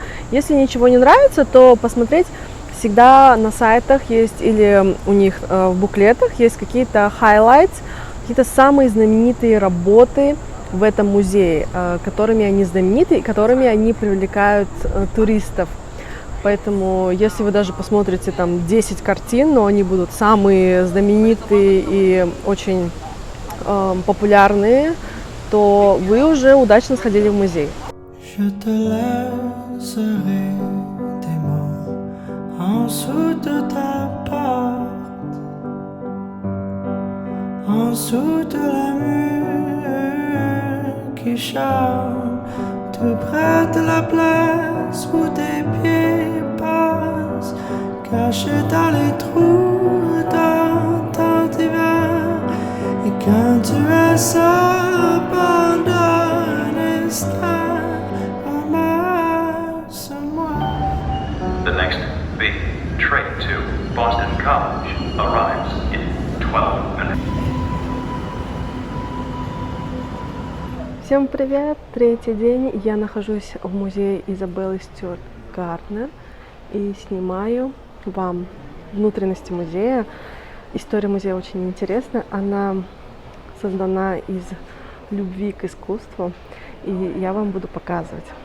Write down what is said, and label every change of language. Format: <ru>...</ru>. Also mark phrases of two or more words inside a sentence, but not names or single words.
<ru>Если ничего не нравится, то посмотреть всегда на сайтах есть или у них в буклетах есть какие-то highlights, какие-то самые знаменитые работы в этом музее, которыми они знамениты и которыми они привлекают туристов. Поэтому, если вы даже посмотрите там 10 картин, но они будут самые знаменитые и очень популярные, то вы уже удачно сходили в музей.</ru> <fr>Tout près de la place où tes pieds passent, caché dans les trous dans ton divan. Et quand tu es seul pendant un instant, ramasse-moi.</fr> <en>The next big train to Boston College arrives in 12 minutes.</en> <ru>Всем привет! Третий день. Я нахожусь в музее Изабеллы Стюарт Гарднер и снимаю вам внутренности музея. История музея очень интересна. Она создана из любви к искусству, и я вам буду показывать.</ru>